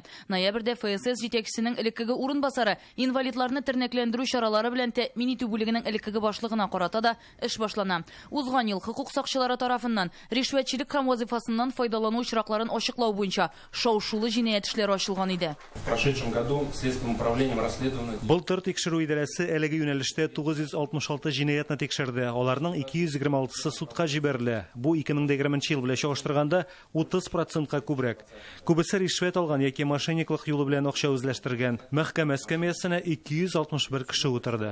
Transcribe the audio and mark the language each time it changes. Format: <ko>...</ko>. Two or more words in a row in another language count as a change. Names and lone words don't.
<tt>Ноябрьдә ФСС җитәкчесенең элеккеге урынбасары инвалидларны тернәкләндерү чаралары белән тәэмин итү бүлегенең элеккеге башлыгына карата да эш башлана. Узган ел хокук сакчылары тарафыннан ришвәтчелек һәм вазифасыннан файдалану очракларын ачыклау буенча шау-шулы җинаять эшләре ачылган иде.</tt> <ru>В прошедшем году следственным управлением расследовано</ru> <tt>Былтыр тикшерү идарәсе әлеге юнәлештә 966 җинаятны тикшерде. Аларның 226-сы судка җибәрелә. Бу 2020 ел белән чагыштырганда 30%-ка күбрәк. Күбесе ришвәт алган яки мошенниклык юлы белән акча үзләштергән. Мәхкәмә эскәмиясенә 261 кеше утырды.</tt>